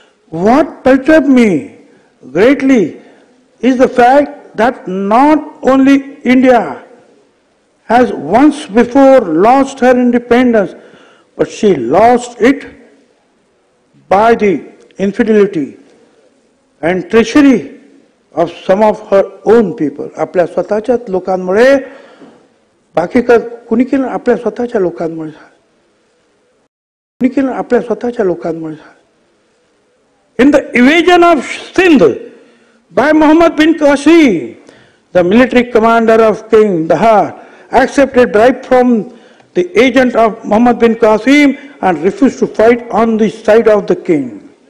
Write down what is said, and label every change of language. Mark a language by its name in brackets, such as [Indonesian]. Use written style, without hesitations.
[English] What perturbs me greatly is the fact that not only India has once before lost her independence, but she lost it by the infidelity and treachery of some of her own people. [Marathi] आपल्या स्वतःच्याच लोकांमुळे, बाकी का कुणी केलं? आपल्या स्वतःच्या लोकांमुळे झालं. कुणी केलं? आपल्या स्वतःच्या लोकांमुळे झालं. [English] In the invasion of Sindh by Muhammad bin Qasim, the military commander of King Dahar accepted bribe from the agent of Muhammad bin Qasim and refused to fight on the side of the king.